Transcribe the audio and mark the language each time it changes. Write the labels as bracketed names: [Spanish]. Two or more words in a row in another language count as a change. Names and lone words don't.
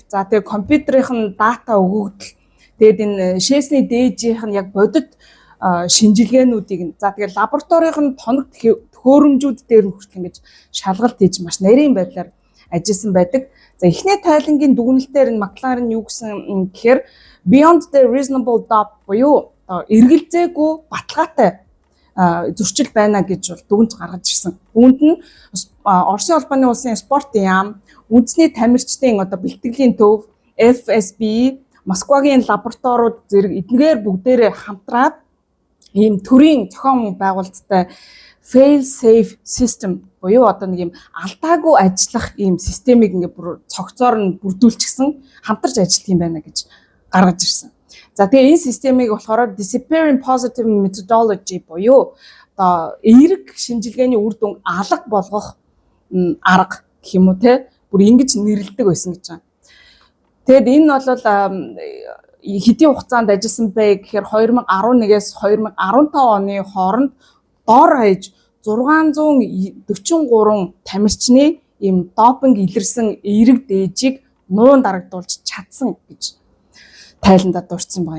[Mongolian] За тэгээ компьютерийн дата өгөгдөл. Тэгээд энэ шээсний дээжийнх нь яг бодит шинжилгээнүүдийг нь за тэгээ лабораторийн тоног төхөөрөмжүүд дээр нь хүртэл ингэж шалгалт хийж маш нарийн байдлаар ажилласан байдаг. За эхний тайлангийн дүгнэлтээр энэ Макларен юу гэсэн гэхээр [English] beyond the reasonable doubt [Mongolian] буюу эргэлзээгүй баталгаатай зөрчил байна гэж бол дүгнж гаргаж ирсэн. Үүнд нь Оросын холбооны улсын спортын яам, үндэсний тамирчдын одоо бэлтгэлийн төв, FSB, Москвагийн лабораториуд зэрэг эдгээр бүгдээрээ хамтраад ийм төрийн зохион байгуулалттай [English] fail safe system [Mongolian] буюу одоо нэг юм алдаагүй ажиллах ийм системийг ингээ бүр цогцоор нь бүрдүүлчихсэн хамтарч ажиллах юм байна гэж гаргаж ирсэн. За тэгээ энэ системийг болохоор [English] disappearing positive methodology [Mongolian] буюу одоо эерэг шинжилгээний үр дүн алга болгох арга гэх юм уу те бүр ингэж нэрлэдэг байсан гэж байна. Тэгэд энэ бол хэдийн хугацаанд ажилласан бэ гэхээр 2011-ээс 2015 оны хооронд доор хаяж 643 тамирчны ийм допинг илэрсэн эерэг дээжийг нуун дарагдуулж чадсан гэж тайландаа дурдсан байгаа.